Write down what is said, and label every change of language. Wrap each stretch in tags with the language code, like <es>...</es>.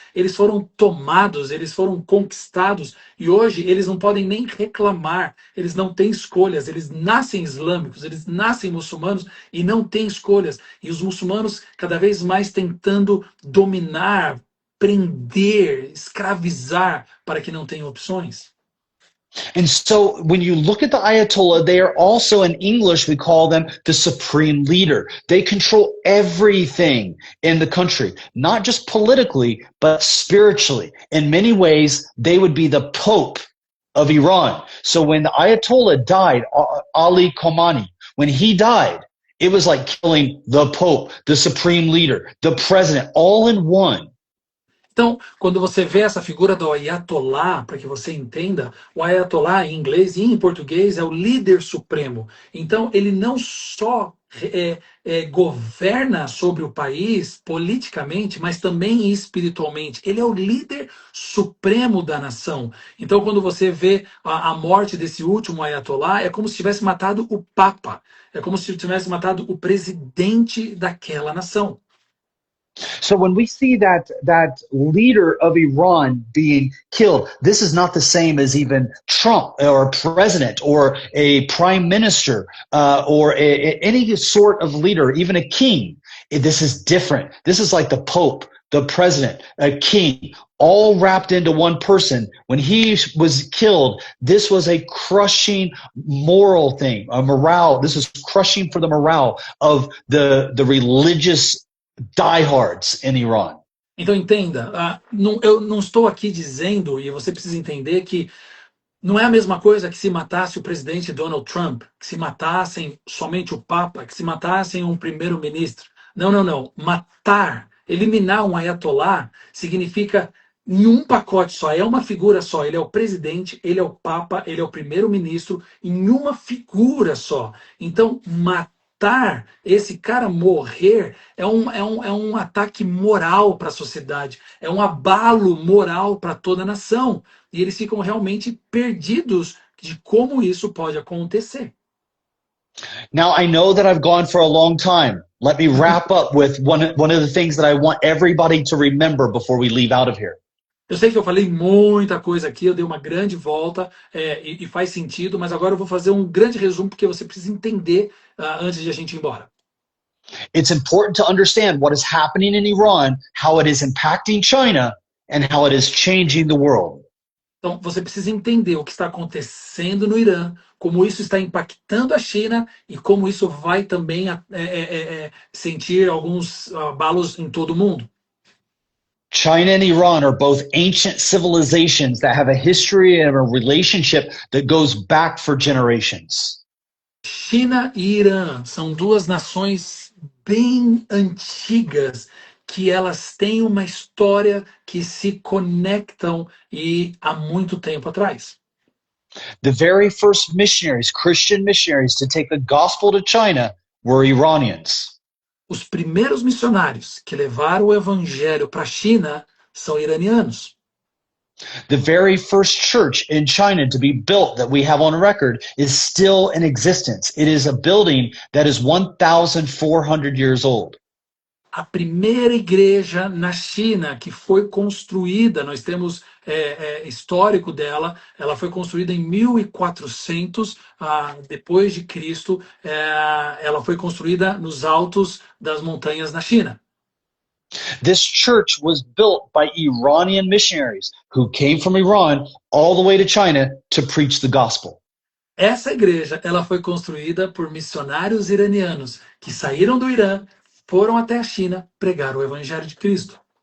<pt>Eles foram tomados, eles foram conquistados e hoje eles não podem nem reclamar, eles não têm escolhas, eles nascem islâmicos, eles nascem muçulmanos e não têm escolhas. E os muçulmanos cada vez mais tentando dominar, prender, escravizar para que não tenham opções.</pt> <en>And so when you look at the Ayatollah, they are also, in English, we call them the supreme leader. They control everything in the country, not just politically, but spiritually. In many ways, they would be the Pope of Iran. So when the Ayatollah died, Ali Khamenei, when he died, it was like killing the Pope, the supreme leader, the president, all in one.</en> <pt>Então, quando você vê essa figura do Ayatollah, para que você entenda, o Ayatollah em inglês e em português é o líder supremo. Então, ele não só governa sobre o país politicamente, mas também espiritualmente. Ele é o líder supremo da nação. Então, quando você vê a morte desse último Ayatollah, é como se tivesse matado o Papa. É como se tivesse matado o presidente daquela nação.</pt> <en>So when we see that leader of Iran being killed, this is not the same as even Trump or a president or a prime minister or any sort of leader, even a king. This is different. This is like the Pope, the president, a king, all wrapped into one person. When he was killed, this was a crushing moral thing, a morale. This was crushing for the morale of the religious diehards in Iran.</en> <pt>Então entenda, eu não estou aqui dizendo, e você precisa entender que não é a mesma coisa que se matasse o presidente Donald Trump, que se matassem somente o Papa, que se matassem um primeiro-ministro. Não, não, não. Matar, eliminar um ayatollah significa em um pacote só, é uma figura só. Ele é o presidente, ele é o Papa, ele é o primeiro-ministro, em uma figura só. Então, matar matar, esse cara morrer, é um ataque moral para a sociedade, é um abalo moral para toda a nação. E eles ficam realmente perdidos de como isso pode acontecer.</pt> <en>Now, I know that I've gone for a long time. Let me wrap up with one of the things that I want everybody to remember before we leave out of here.</en> <pt>Eu sei que eu falei muita coisa aqui, eu dei uma grande volta e faz sentido, mas agora eu vou fazer um grande resumo porque você precisa entender antes de a gente ir embora.</pt> <en>It's important to understand what is happening in Iran, how it is impacting China, and how it is changing the world.</en> <pt>Então, você precisa entender o que está acontecendo no Irã, como isso está impactando a China e como isso vai também sentir alguns abalos em todo o mundo.</pt> <en>China and Iran are both ancient civilizations that have a history and a relationship that goes back for generations.</en> <pt>China e Irã são duas nações bem antigas que elas têm uma história que se conectam e há muito tempo atrás.</pt> <en>The very first missionaries, Christian missionaries, to take the gospel to China were Iranians.</en> <pt>Os primeiros missionários que levaram o evangelho para a China são iranianos.</pt> <en>The very first church in China to be built that we have on record is still in existence. It is a building that is 1,400 years old.</en> <pt>A primeira igreja na China que foi construída, nós temos histórico dela, ela foi construída em 1400 depois de Cristo, ela foi construída nos altos das montanhas na China.</pt> <en>This church was built by Iranian missionaries who came from Iran all the way to China to preach the gospel.</en> <pt>Essa igreja, ela foi construída por missionários iranianos que saíram do Irã, foram até a China pregar o evangelho de Cristo.</pt>